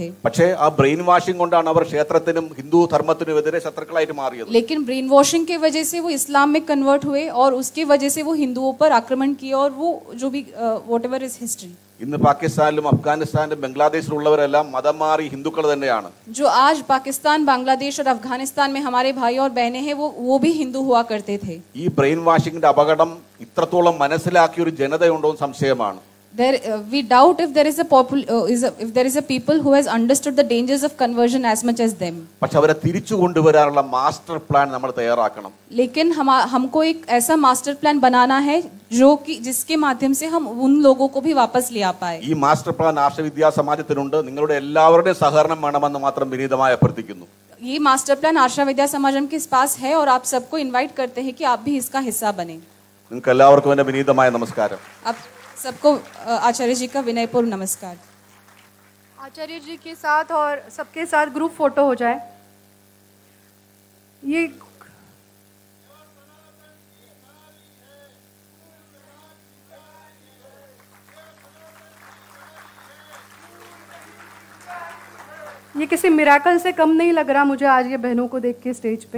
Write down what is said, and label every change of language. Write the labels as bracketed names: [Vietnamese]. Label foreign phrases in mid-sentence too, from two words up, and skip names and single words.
[Malayalam] പക്ഷേ ആ [English] brain washing [Malayalam] കൊണ്ടാണ് അവർ ക്ഷേത്രത്തിനും ഹിന്ദു ധർമ്മത്തിനും എതിരെ ശത്രുക്കളായിട്ട് മാറിയത്. [Hindi] लेकिन [English] brain washing [Hindi] के वजह से वो इस्लाम में कन्वर्ट हुए और उसकी वजह से वो हिंदुओं पर आक्रमण किए और वो जो भी [English] whatever is history. [Malayalam] ഇന്ന് പാകിസ്ഥാനിലും അഫ്ഗാനിസ്ഥാനിലും ബംഗ്ലാദേശിലും ഉള്ളവരെല്ലാം മതം മാറി ഹിന്ദുക്കൾ തന്നെയാണ്. [Hindi] जो आज पाकिस्तान, बांग्लादेश और अफगानिस्तान में हमारे भाई और बहनें हैं वो भी हिंदू हुआ करते थे. [Malayalam] ഈ [English] brain washingന്റെ [Malayalam] അപകടം ഇത്രത്തോളം മനസ്സിലാക്കിയ ഒരു ജനതയുണ്ടോ എന്ന് സംശയമാണ്. [English] We doubt if there is a people who has understood the dangers of conversion as much as them. [Malayalam] പക്ഷെ അവരെ തിരിച്ചു കൊണ്ടുവരാനുള്ള [English] master plan [Malayalam] നമ്മൾ തയ്യാറാക്കണം. [Hindi] लेकिन हमको एक ऐसा [English] master plan [Hindi] बनाना है जो कि जिसके माध्यम से हम उन लोगों को भी वापस ले आ पाए. [Malayalam] ഈ [English] master plan [Malayalam] ആർഷവിദ്യാ സമാജത്തിനുണ്ട്. നിങ്ങളുടെ എല്ലാവരുടെയും സഹകരണം വേണമെന്ന് മാത്രം വിനീതമായി അഭ്യർത്ഥിക്കുന്നു. [Hindi] ये [English] master plan [Hindi] आशा विद्या समाजम के पास है और आप सबको इनवाइट करते हैं कि आप भी इसका हिस्सा बने. [Malayalam] നിങ്ങൾക്ക് എല്ലാവർക്കും എന്റെ വിനീതമായ നമസ്കാരം. [Hindi] आप सबको आचार्य जी का विनयपूर्ण नमस्कार. आचार्य जी के साथ और सबके साथ [English] group photo [Hindi] हो जाए. ये किसी मिराकल से कम नहीं लग रहा मुझे आज ये बहनों को देख के स्टेज पे.